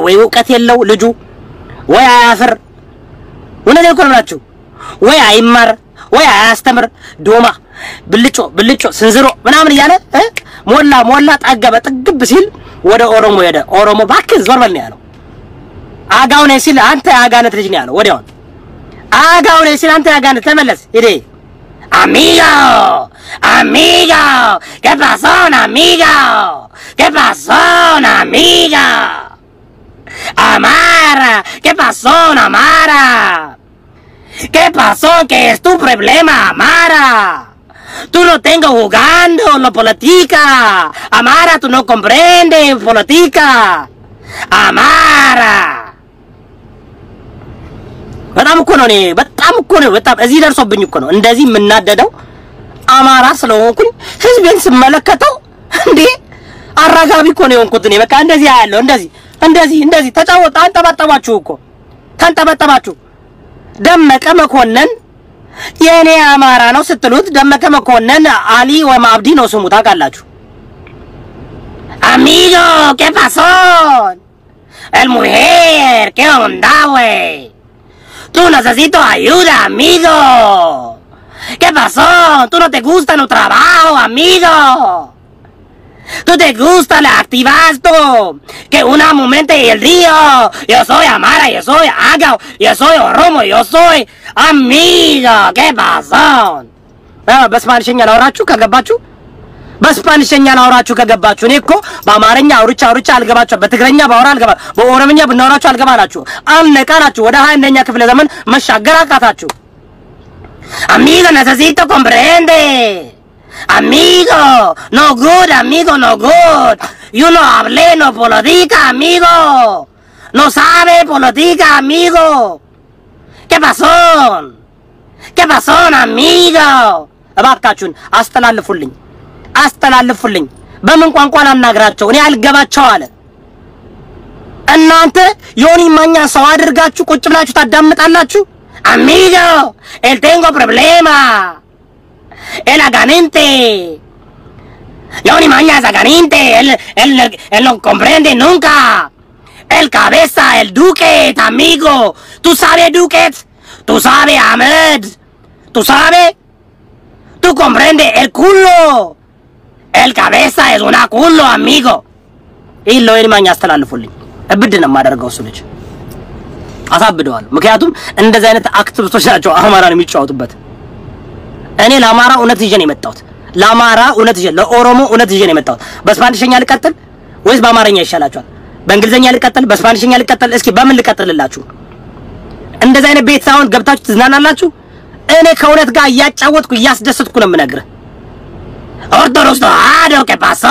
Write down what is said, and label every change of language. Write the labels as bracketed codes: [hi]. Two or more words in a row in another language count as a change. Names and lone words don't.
[am] ወይ ዕውቀት የለው ልጁ፣ ወይ አያፍር። እውነቴን እኮ ነው የምላችሁ። ወይ አይማር፣ ወይ አያስተምር። ዶማ ብልጮ ስንዝሮ ምናምን እያለ ሞላ ጠገበ። ጥግብ ሲል ወደ ኦሮሞ ሄደ። ኦሮሞ ባክህ ዞር በል ነው ያለው። አጋው ነኝ ሲል አንተ ያጋነት ልጅ ነው ያለው። ወዲያው አጋው ነኝ ሲል አንተ ያጋነት ተመለስ ሄደ። amigo [es] qué pasó amigo Amara qué pasó Amara qué pasó que es tu problema Amara. Tú no tengo jugando la política. Amara, tú no comprendes política. Amara. [am] በጣም እኮ ነው በጣም እዚህ ደርሶብኝ እኮ ነው እንደዚህ የምናደደው። አማራ ስለሆንኩኝ ህዝቤን ስመለከተው እንዴ አራጋቢ እኮ ነው የሆንኩት እኔ። በቃ እንደዚህ ያለው እንደዚህ ተጫወታ። ተንጠባጠባችሁ። ደመቀ መኮንን የኔ አማራ ነው ስትሉት ደመቀ መኮንን አሊ ወይም አብዲ ነው ስሙ ታውቃላችሁ። [es] amigo qué pasó el mujer qué onda güey tú necesito ayuda amigo qué pasó tú no te gusta tu trabajo amigo tú te gusta el activasto que una momento y el río yo soy Amara yo soy Agao yo soy Oromo yo soy amigo qué pasó [am] በስፓኒሽኛ ላውራችሁ ከገባችሁ በስፓኒሽኛ ላውራችሁ ከገባችሁ እኔ እኮ በአማርኛ አውርቻ አልገባችሁ በትግረኛ ባወራ አልገባ በኦሮምኛ ብናወራችሁ አልገባላችሁ አልነቃላችሁ ወደ 21ኛ ክፍለ ዘመን መሻገር አቃታችሁ [es] amigo necesito comprende amigo no good you no hable no política amigo no sabe política amigo qué pasó ¿Qué pasó, amigo? [am] እባካችሁን አስተላልፉልኝ በምን ቋንቋ ላናግራቸው እኔ አልገባቸው አለ እናንተ ዮኒ ማኛ ሰው አድርጋችሁ ቁጭ ብላችሁ ታዳምጣላችሁ [es] amigo él tengo problema el aganente Yoni maña es aganente él no comprende nunca el cabeza el Duquet amigo tú sabes Duquet tú sabes Ahmed tú sabes tú comprendes el culo el cabeza es una culo amigo y lo Yoni maña [am] አስተላልፉልኝ እብድና ማደርገው እሱ ልጅ አሳብደዋል ምክንያቱም እንደዚህ አይነት አክቲቪስቶች ናቸው አማራን የሚጫወቱበት እኔ ለአማራ እውነት ይዤ ነው የመጣሁት ለአማራ እውነት ይዤ ለኦሮሞ እውነት ይዤ ነው የመጣሁት በስፓኒሽኛ ልቀጥል ወይስ በአማርኛ ይሻላችኋል በእንግሊዘኛ ልቀጥል በስፓኒሽኛ ልቀጥል እስኪ በምን ልቀጥልላችሁ እንደዚህ አይነት ቤት ሳይሆን ገብታችሁ ትዝናናላችሁ እኔ ከእውነት ጋር እያጫወትኩ እያስደሰትኩ ነው የምነግርህ ኦርቶዶክስ ተዋህዶ [es] ¿qué pasó?